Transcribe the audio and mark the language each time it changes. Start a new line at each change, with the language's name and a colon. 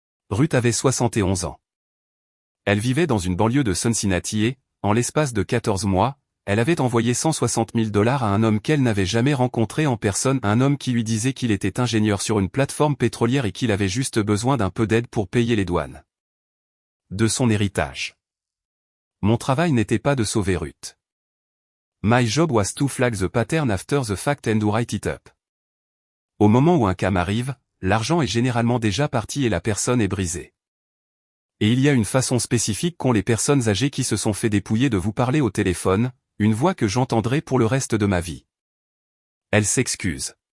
French: Ruth avait 71 ans. Elle vivait dans une banlieue de Cincinnati et, en l'espace de 14 mois, elle avait envoyé 160 000 $ à un homme qu'elle n'avait jamais rencontré en personne, un homme qui lui disait qu'il était ingénieur sur une plateforme pétrolière et qu'il avait juste besoin d'un peu d'aide pour payer les douanes. De son héritage. Mon travail n'était pas de sauver Ruth.
English: My job was to flag the pattern after the fact and to write it up.
French: Au moment où un cas m'arrive, l'argent est généralement déjà parti et la personne est brisée. Et il y a une façon spécifique qu'ont les personnes âgées qui se sont fait dépouiller de vous parler au téléphone, une voix que j'entendrai pour le reste de ma vie. Elle s'excuse.